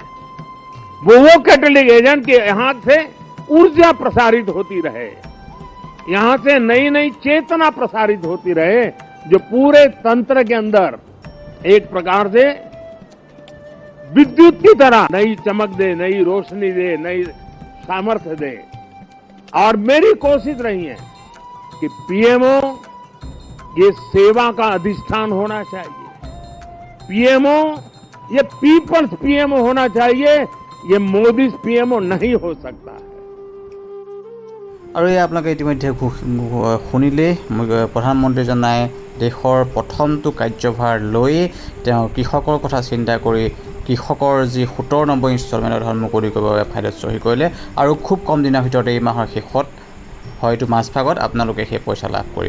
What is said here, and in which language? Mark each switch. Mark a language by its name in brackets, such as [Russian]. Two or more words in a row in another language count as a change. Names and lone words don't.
[Hindi] वो [English] catalytic agent [Hindi] के यहां से ऊर्जा प्रसारित होती रहे, यहां से नई नई चेतना प्रसारित होती रहे, जो पूरे तंत्र के अंदर एक प्रकार से विद्युत की तरह नई चमक दे, नई रोशनी दे, नई सामर्थ्य दे। और मेरी कोशिश रही है कि पीएमओ ये सेवा का अधिष्ठान होना चाहिए, पीएमओ ये [English] People's PMO [Hindi] होना चाहिए, ये मोदी पीएमओ नहीं हो सकता है। [Assamese] আৰু এই আপোনালোকে ইতিমধ্যে শুনিলেই, প্ৰধানমন্ত্ৰীজনাই দেশৰ প্ৰথমটো কাৰ্যভাৰ লৈ তেওঁ কৃষকৰ কথা চিন্তা কৰি কৃষকৰ যি 17 নম্বৰ ইনষ্টলমেণ্টৰ ধন মুকলি কৰিবৰ বাবে ফাইলত চহী কৰিলে। আৰু খুব কম দিনৰ ভিতৰতে এই মাহৰ শেষত, হয়তো মাজভাগত আপোনালোকে সেই পইচা লাভ কৰিব।